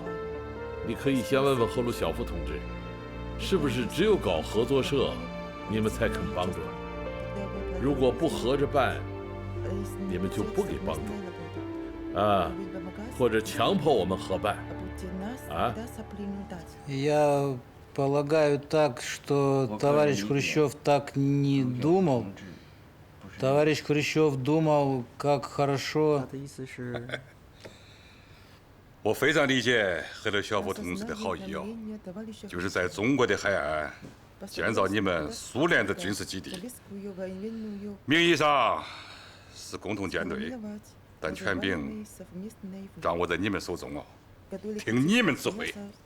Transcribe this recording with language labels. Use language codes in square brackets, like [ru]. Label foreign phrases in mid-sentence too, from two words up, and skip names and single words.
[zh] 你可以先问问赫鲁晓夫同志，是不是只有搞合作社，你们才肯帮助？如果不合着办，你们就不给帮助，啊，或者强迫我们合办，啊？ [ru] Я полагаю так, что товарищ Хрущев так не думал. Товарищ Хрущев думал, как хорошо. [zh] 我非常理解赫鲁晓夫同志的好意哦，就是在中国的海岸建造你们苏联的军事基地，名义上是共同舰队，但权柄掌握在你们手中哦，听你们指挥。